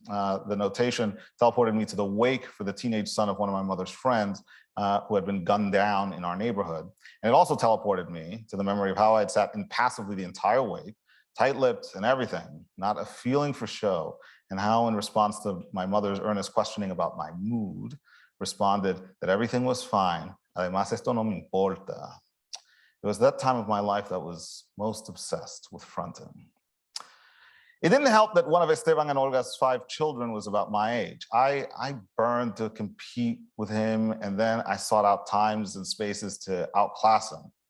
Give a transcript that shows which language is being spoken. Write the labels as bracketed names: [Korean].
[English] The notation teleported me to the wake for the teenage son of one of my mother's friends who had been gunned down in our neighborhood. And it also teleported me to the memory of how I had sat impassively the entire wake, tight-lipped and everything, not a feeling for show, and how in response to my mother's earnest questioning about my mood, responded that everything was fine. [Spanish] Además, esto no me importa. [English] It was that time of my life that was most obsessed with fronting. It didn't help that one of Esteban and Olga's 5 children was about my age. I burned to compete with him, and then I sought out times and spaces to outclass him.